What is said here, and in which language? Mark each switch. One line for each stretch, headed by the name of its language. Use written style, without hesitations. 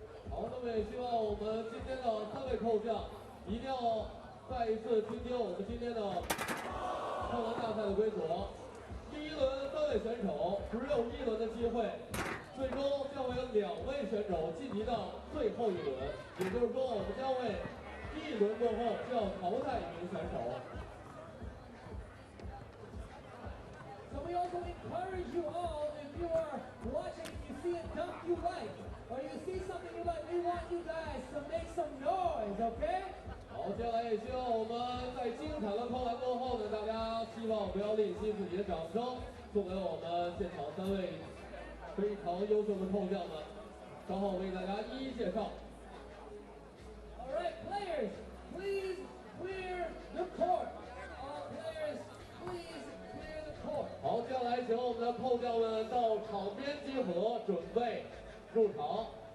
Chinese: 好，那么也希望我们今天的3位扣将一定要再一次听听我们今天的扣篮大赛的规则。第1轮3位选手只有1轮的机会，最终将会有2位选手晋级到最后1轮。也就是说，我们将会第1轮过后就要淘汰1名选手。
English: So we also encourage you all, if you are watching, you see a dunk you like, or you see something you like, we want you guys to make some noise, okay?
Chinese: 好，接下来也希望我们在精彩的扣篮过后呢，大家希望不要吝惜自己的掌声，送给我们现场3位非常优秀的扣将们。稍后为大家一一介绍。
English: All right, players, please clear the court. All players, please clear the court.
Chinese: 好，接下来请我们的扣将们到场边集合，准备入场。